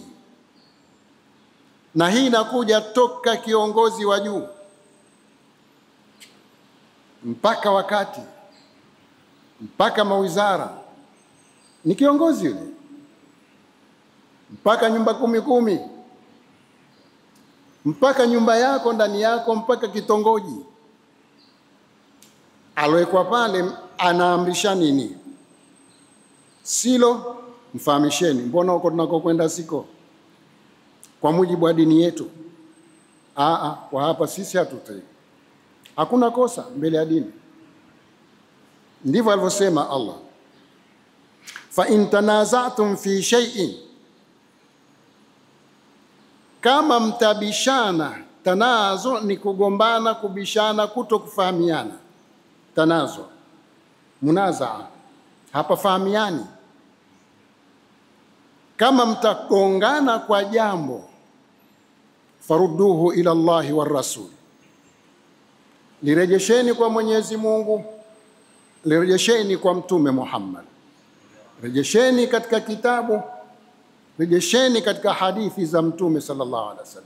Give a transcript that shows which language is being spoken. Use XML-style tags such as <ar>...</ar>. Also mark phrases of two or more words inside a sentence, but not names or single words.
<sw>Na hii inakuja toka kiongozi wa juu mpaka wakati mpaka mawizara, ni kiongozi yule, mpaka nyumba 10 mpaka nyumba yako ndani yako, mpaka kitongoji alowekwa pale, anaamrisha nini? Silo, mfahamisheni, mbona huko tunakokwenda siko kwa mujibu wa dini yetu. Kwa hapa sisi hatutai, hakuna kosa mbele ya dini. Ndivyo alivyosema Allah,</sw> <ar>فإن تنازعتم في شيء,</ar> <sw>kama mtabishana. Tanazo ni kugombana, kubishana, kutokufahamiana. Tanazo, munazaa, hapa fahamiani. Kama mtagongana kwa jambo,</sw> <ar>فردوه إلى الله والرسول,</ar> <sw>lirejesheni kwa Mwenyezi Mungu, lirejesheni kwa Mtume Muhammad, rejesheni katika kitabu, rejesheni katika hadithi za Mtume</sw> <ar>صلى الله عليه وسلم.</ar>